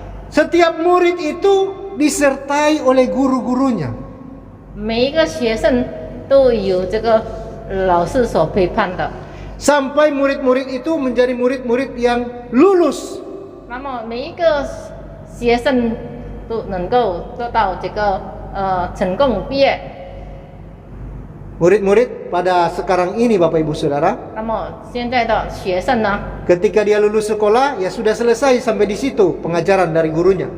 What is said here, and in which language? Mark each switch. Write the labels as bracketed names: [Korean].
[Indonesian] setiap murid itu disertai oleh guru-gurunya. [Chinese] 每一个学生都有这个老师所陪伴的。 [Indonesian] Sampai murid-murid itu menjadi murid-murid yang lulus. [Chinese] 那么每一个学生都能够做到这个成功毕业。 [Indonesian] Murid-murid pada sekarang ini Bapak Ibu Saudara, [Chinese] 那么现在的学生呢？ [Indonesian] ketika dia lulus sekolah, ya sudah selesai sampai di situ pengajaran dari gurunya.